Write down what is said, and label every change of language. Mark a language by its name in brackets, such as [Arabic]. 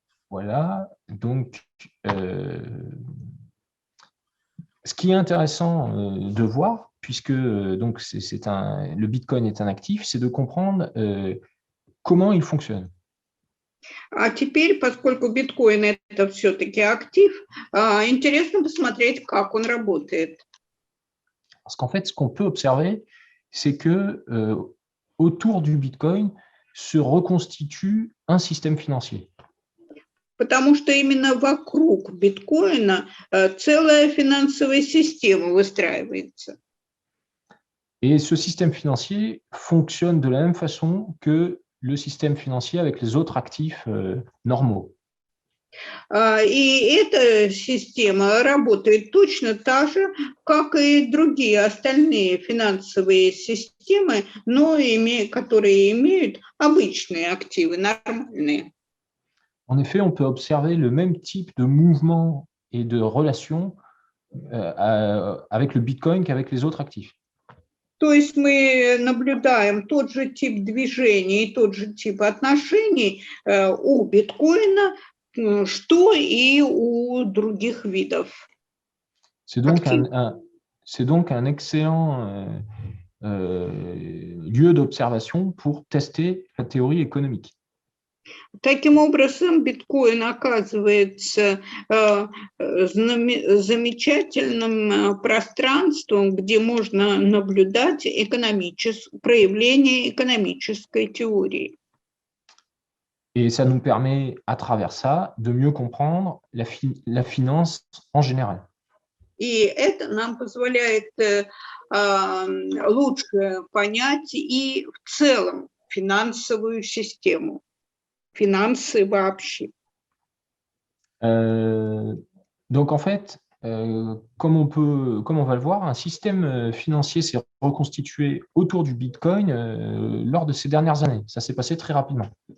[French] Voilà, donc ce qui est intéressant de voir, puisque donc le Bitcoin est un actif, c'est de comprendre comment il fonctionne. [Russian] А теперь, поскольку биткоин это все-таки актив, интересно посмотреть, как он работает. [French] Parce qu'en fait, ce qu'on peut observer, c'est que autour du Bitcoin se reconstitue un système financier. [Russian] Потому что именно вокруг биткоина целая финансовая система выстраивается. [French] Et ce système financier fonctionne de la même façon que le système financier avec les autres actifs normaux. [Russian] И эта система работает точно так же, как и другие остальные финансовые системы, но которые имеют обычные активы, нормальные. [French] En effet, on peut observer le même type de mouvement et de relation avec le Bitcoin qu'avec les autres actifs. [Russian] То есть мы наблюдаем тот же тип движений и тот же тип отношений у биткоина, что и у других видов. [French] C'est donc un excellent lieu d'observation pour tester la théorie économique. [Russian] Таким образом, биткоин оказывается замечательным пространством, где можно наблюдать проявление экономической теории. [French] Et ça nous permet, à travers ça, de mieux comprendre la finance en général. [Russian] И это нам позволяет лучше понять и в целом финансовую систему, финансы вообще. [French] Donc en fait, comme on va le voir, un système financier s'est reconstitué autour du Bitcoin lors de ces dernières années. Ça s'est passé très rapidement.